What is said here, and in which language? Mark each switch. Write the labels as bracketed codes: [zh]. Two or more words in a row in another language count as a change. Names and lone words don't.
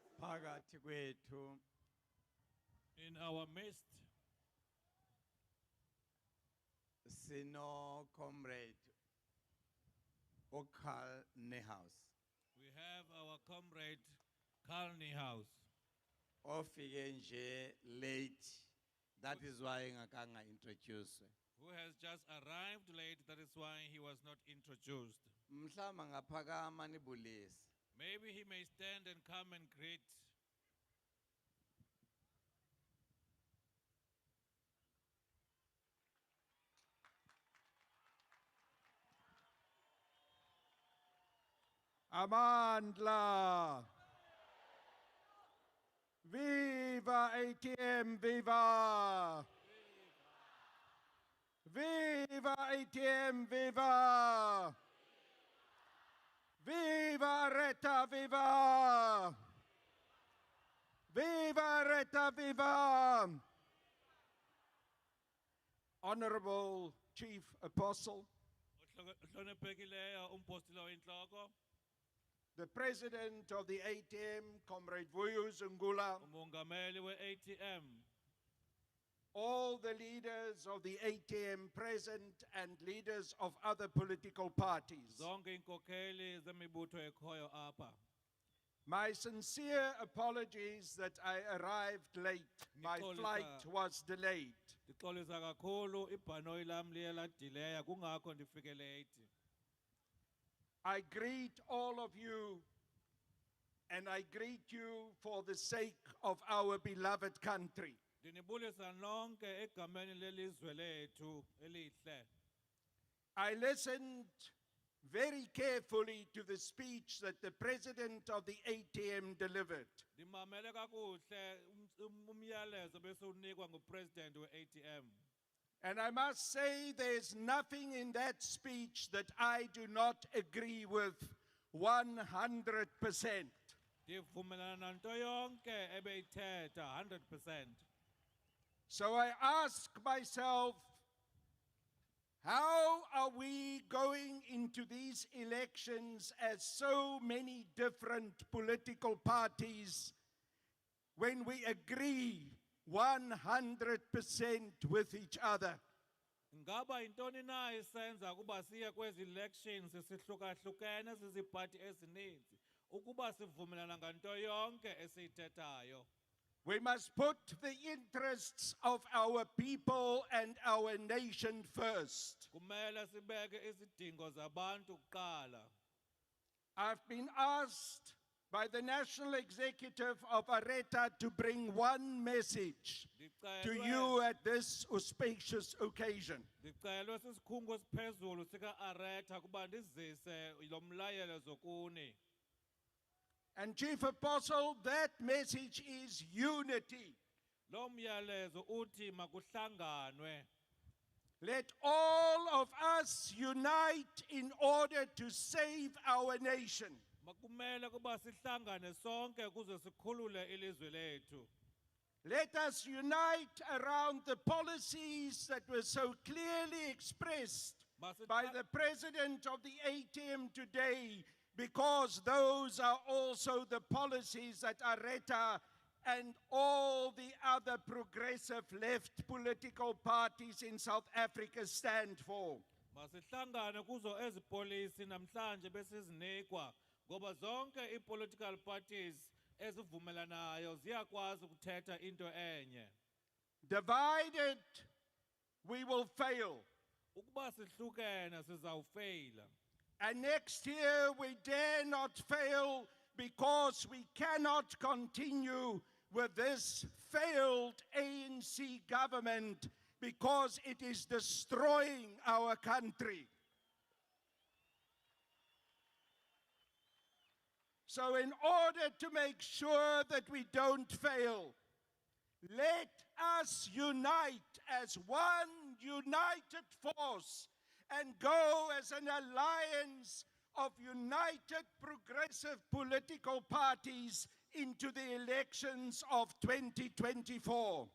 [xh] phakathi kwethu [en] In our midst, [xh] sino Comrade Niehus [en] we have our comrade Niehus, [xh] ofike nje late, [en] that is why [xh] ngakanga introduce. [en] who has just arrived late. That is why he was not introduced. [xh] Mhlawumbe ngaphakama nibulise. [en] Maybe he may stand and come and greet. [xh] Amandla. [en] Viva ATM, viva! Viva ATM, viva! Viva ARETA, viva! Viva ARETA, viva! Honorable Chief Apostle, [xh] Ohloniphekileyo umpostile oyintloko, [en] the President of the ATM, Comrade Niehus, [xh] umongameli we-ATM, [en] all the leaders of the ATM present and leaders of other political parties. [xh] zonke iinkokheli zemibutho ekhoyo apha. [en] My sincere apologies that I arrived late. My [xh] Ngixolisa- [en] flight was delayed. [xh] Ndixolisa kakhulu ibhanoyi lam liye ladileya kungakho ndifike late. [en] I greet all of you, and I greet you for the sake of our beloved country. [xh] Ndinibulisa nonke egameni lelizwe lethu elihle. [en] I listened very carefully to the speech that the President of the ATM delivered. [xh] Ndimamele kakuhle umyalezo besewunikwa ngupresident we-ATM. [en] And I must say there's nothing in that speech that I do not agree with 100%. [xh] Ndivumelana nanto yonke ebeyithetha 100%. [en] So I ask myself, how are we going into these elections as so many different political parties when we agree 100% with each other? [xh] Ngaba intoni na isenza ukuba siye kwezi elections sihlukahlukene siziphathi ezininzi ukuba sivumelana nganto yonke esiyithethayo. [en] We must put the interests of our people and our nation first. [xh] Kumele sibeke izidingo zabantu kuqala. [en] I've been asked by the National Executive of ARETA to bring one message to you at this auspicious occasion. [xh] Ndicelwe sisikhungo esiphezulu sika-ARETA kuba ndizise lo mlayelezo kuni. [en] And Chief Apostle, that message is unity. [xh] Lo myalezo uthi makuhlanganwe. [en] Let all of us unite in order to save our nation. [xh] Makumele kuba sihlangane sonke kuze sikhulule ilizwe lethu. [en] Let us unite around the policies that were so clearly expressed by the President of the ATM today, because those are also the policies that ARETA and all the other progressive left political parties in South Africa stand for. [xh] Masihlangane kuzo ezi policy namhlanje besizinikwa ngoba zonke i- [en] political parties [xh] ezivumelanayo ziyakwazi ukuthetha into enye. [en] Divided, we will fail. [xh] Ukuba sihlukene sizawufeyila. [en] And next year we dare not fail, because we cannot continue with this failed ANC government, because it is destroying our country. So in order to make sure that we don't fail, let us unite as one united force and go as an alliance of united progressive political parties into the elections of 2024.